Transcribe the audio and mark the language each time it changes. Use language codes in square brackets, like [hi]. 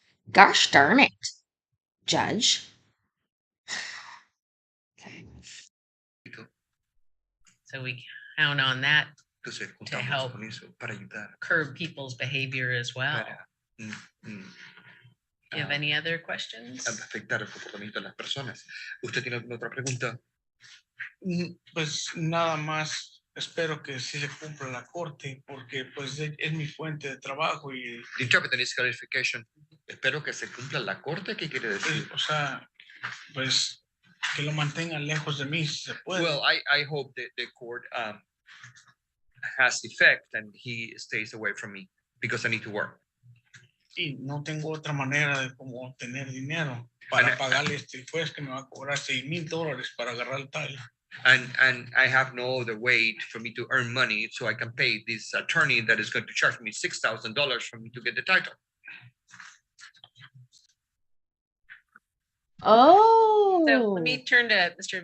[en] Gosh darn it, Judge. Okay. So we count on that to help curb people's behavior as well. You have any other questions? [es] Afectar el comportamiento de las personas. ¿Usted tiene alguna otra pregunta? Pues nada más. Espero que sí se cumpla la corte porque pues es mi fuente de trabajo y [en] The interpreter needs clarification. [es] Espero que se cumpla la corte. ¿Qué quiere decir? O sea, pues que lo mantengan lejos de mí si se puede. [en] Well, I hope that the court has effect and he stays away from me because I need to work. [es] Y no tengo otra manera de cómo obtener dinero para [en] And- [es] pagarle este juez que me va a cobrar $6,000 para agarrar el title. [en] And I have no other way for me to earn money so I can pay this attorney that is going to charge me $6,000 for me to get the title. Oh. So let me turn to Mr.